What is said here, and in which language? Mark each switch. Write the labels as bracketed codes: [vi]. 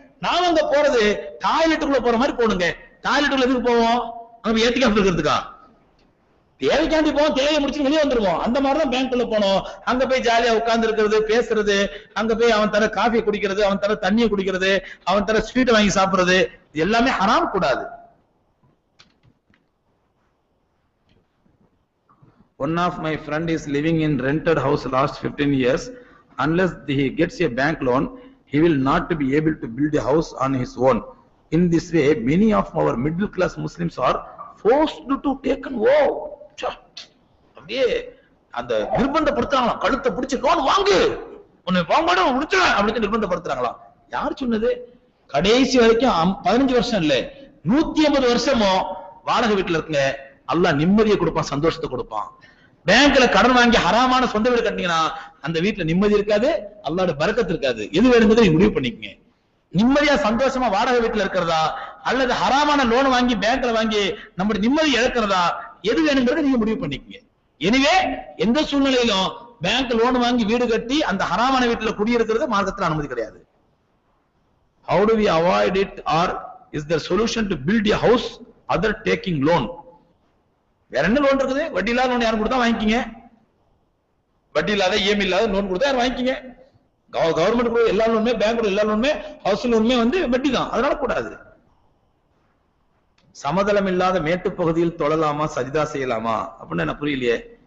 [ta] நாம அங்க போறது டாய்லெட்டுக்குள்ள போற மாதிரி போடுங்க. டாய்லெட்டுக்குள்ள எதுக்கு போவோம், அங்க ஏத்திக்காம இருக்கிறதுக்கா? தேவைக்காண்டி போவோம், தேவையை முடிச்சு வெளியே வந்துருவோம். அந்த மாதிரிதான் பேங்க்ல போனோம், அங்க போய் ஜாலியா உட்கார்ந்து இருக்கிறது, பேசுறது, அங்க போய் அவன் தர காஃபி குடிக்கிறது, அவன் தர தண்ணியை குடிக்கிறது, அவன் தர ஸ்வீட் வாங்கி சாப்பிடுறது, எல்லாமே ஹராம் கூடாது. [en] One of my friend is living in rented house last 15 years. Unless he gets a bank loan, he will not be able to build a house on his own. In this way, many of our middle class Muslims are forced to take an vow. [ta] அப்படியே அந்த நிர்பந்தப்படுத்துறாங்களாம், கழுத்தை பிடிச்சு loan வாங்கு, உன்னை வாங்க முடிச்சு அப்படின்னு நிர்பந்தப்படுத்துறாங்களாம். யார் சொன்னது? கடைசி வரைக்கும் 15 வருஷம் இல்ல 150 வருஷமும் வாடகை வீட்டுல இருக்குங்க, அல்லாஹ் நிம்மதியை கொடுப்பான், சந்தோஷத்தை கொடுப்பான். பேங்க்ல கடன் வாங்கி ஹராமான சொந்த வீடு கட்டினீங்கன்னா அந்த வீட்டுல நிம்மதி இருக்காது, அல்லாஹ்வோட பரக்கத்து இருக்காது. எது வேணுங்கிறத நீங்க முடிவு பண்ணிக்கங்க. நிம்மதியா சந்தோஷமா வாடகை வீட்டுல இருக்கிறதா அல்லது ஹராமான லோன் வாங்கி பேங்க்ல வாங்கி நம்மளுடைய நிம்மதி இழக்கிறதா, எது வேணுங்கிறத நீங்க முடிவு பண்ணிக்கங்க. எனவே எந்த சூழ்நிலையிலும் பேங்க் லோன் வாங்கி வீடு கட்டி அந்த ஹராமான வீட்டுல குடியிருக்கிறது மார்க்கத்துல அனுமதி கிடையாது. [en] How do we avoid it, or is there solution to build a house other taking loan? [ta] வேற என்ன லோன் இருக்குது? வட்டி இல்லாத லோன் யாரும் கொடுத்தா வாங்கிக்கிங்க, வட்டி இல்லாத EMI இல்லாத லோன் கொடுத்தா யாரும் வாங்கிக்கிங்க. கவர்மெண்ட் கூட எல்லா லோனுமே, பேங்க் எல்லா லோனுமே, ஹவுஸ் லோனுமே வந்து வட்டி தான், அதனால கூடாது. சமதளம் இல்லாத மேட்டு பகுதியில் தொழலாமா, சஜிதா செய்யலாமா அப்படின்னு எனக்கு புரியலையே.